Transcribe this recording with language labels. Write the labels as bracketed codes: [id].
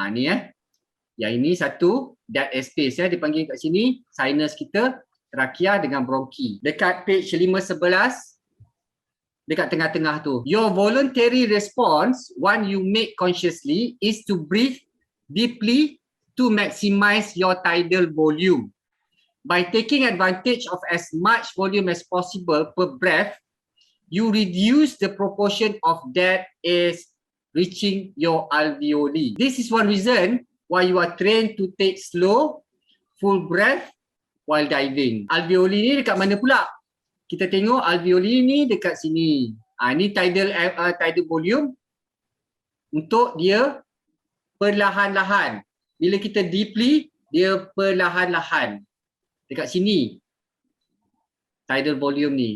[ms] Ni yang ini satu dead space dipanggil kat sini sinus kita, trachea dengan bronki. Dekat page 511 dekat tengah-tengah tu. [en] Your voluntary response when you make consciously is to breathe deeply to maximize your tidal volume. By taking advantage of as much volume as possible per breath, you reduce the proportion of that is reaching your alveoli. This is one reason why you are trained to take slow, full breath while diving. [ms] Alveoli ni dekat mana pula? Kita tengok alveoli ni dekat sini. Ni tidal volume untuk dia perlahan-lahan. Bila kita deeply, dia perlahan-lahan. Dekat sini. Tidal volume ni.